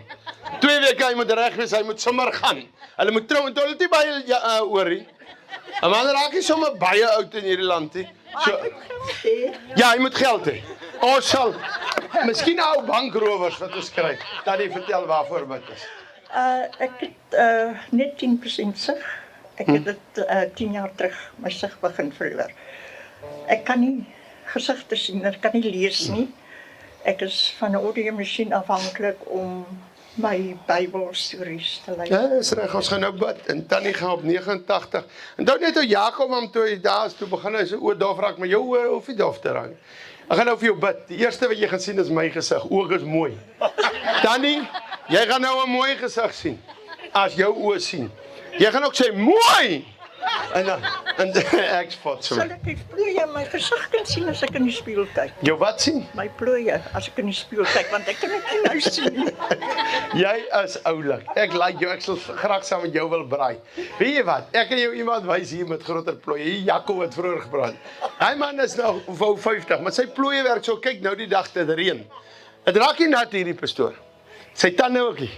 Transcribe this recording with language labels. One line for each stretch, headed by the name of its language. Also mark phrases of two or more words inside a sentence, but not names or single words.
Afrikaans: 2 weke hy moet reg wees, hy moet sommer gaan. Hulle moet trou en hulle het nie baie oorie. 'n Man raak nie sommer baie oud in hierdie land nie. So, ja, hy moet geld hê. Ons sal miskien ou bankrowers wat ons kry. Tannie vertel waarvoor dit is.
Dutch: Ik heb net 10% zicht. Ik heb het 10 jaar terug mijn zicht begin verloor. Ik kan niet gezichten zien, ik kan niet lezen. Ik is van de audiomachine afhankelijk om mijn Bijbelstories te lezen.
Afrikaans: Ja, is reg, ons gaan nou bid. En Tannie gaan op 89. En dan net toe Jakob hom toe hy daar is, toe begin hy so dof raak, maar jou oor hoef nie dof te raak. Ek gaan nou vir jou bid. Die eerste wat jy gaan sien is my gesig. Oë is mooi. Tannie, jy gaan nou 'n mooi gesig sien. As jou oë sien. Jy gaan ook sê mooi. En dan ek spot so.
Dutch: Zal ik die plooien mijn gezicht kunnen zien als ik in de spiegel kijk?
Afrikaans: Jou wat sien?
Dutch: Mijn plooien als ik in de spiegel kijk, want ik kan het niet nou zien.
Afrikaans: Jy is oulik. Ek like jou. Ek sal graag saam met jou wil braai. Weet jy wat? Ek kan jou iemand wys hier met groter plooie. Hier Jaco het vroeër gepraat. Hy man is nou 50, maar sy plooie werk so. Kyk nou die dag dit reën. Dit raak nie nat hierdie pastoor. Sy tande ook nie.